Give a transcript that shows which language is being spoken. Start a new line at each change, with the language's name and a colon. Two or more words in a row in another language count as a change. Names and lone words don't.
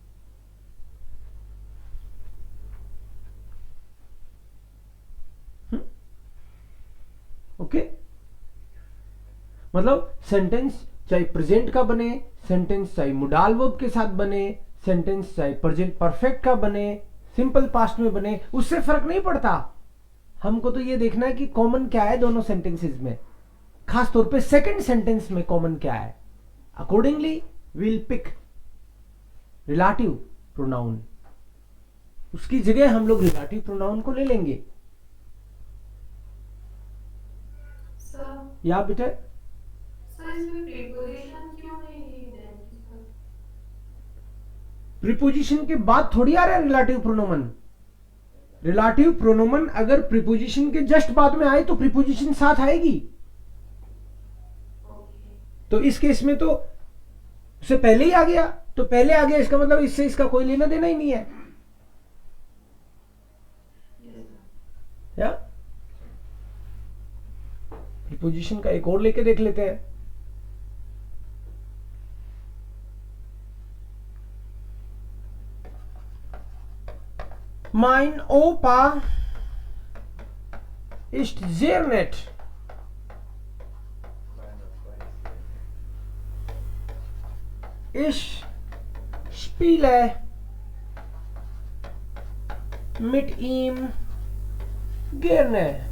Hindi: ओके मतलब सेंटेंस चाहे प्रेजेंट का बने, सेंटेंस चाहे
English: modal verb
Hindi: के साथ बने, सेंटेंस चाहे
English: present perfect
Hindi: का बने,
English: simple past
Hindi: में बने, उससे फर्क नहीं पड़ता. हमको तो ये देखना है कि कॉमन क्या है दोनों सेंटेंसेस में, खास तौर पे
English: second sentence
Hindi: में कॉमन क्या है.
English: अकॉर्डिंगली we'll pick relative pronoun.
Hindi: उसकी जगह हम लोग
English: relative pronoun
Hindi: को ले लेंगे. या बेटे प्रीपोजिशन के बाद थोड़ी आ रहा है
German: Relativpronomen. Relativpronomen
Hindi: अगर प्रीपोजिशन के जस्ट बाद में आए तो प्रीपोजिशन साथ आएगी. तो इस केस में तो उससे पहले ही आ गया, तो पहले आ गया इसका मतलब इससे इसका कोई लेना देना ही नहीं है। या प्रीपोजिशन का एक और लेके देख लेते हैं।
German: Mein Opa ist sehr nett. Ich spiele mit ihm gerne.